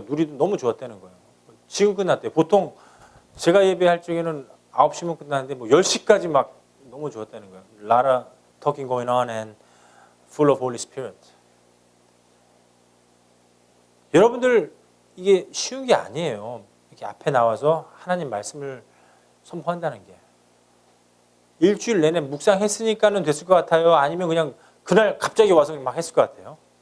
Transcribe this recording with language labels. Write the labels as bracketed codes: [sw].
[ko] 누리도 너무 좋았다는 거예요. 지금 끝났대요. 보통 제가 예배할 적에는 9시면 끝나는데 10시까지 막 너무 좋았다는 거예요. [en] Lot of talking going on and full of Holy Spirit. [ko] 여러분들 이게 쉬운 게 아니에요. 이렇게 앞에 나와서 하나님 말씀을 선포한다는 게. 일주일 내내 묵상했으니까는 됐을 것 같아요? 아니면 그냥 그날 갑자기 와서 막 했을 것 같아요?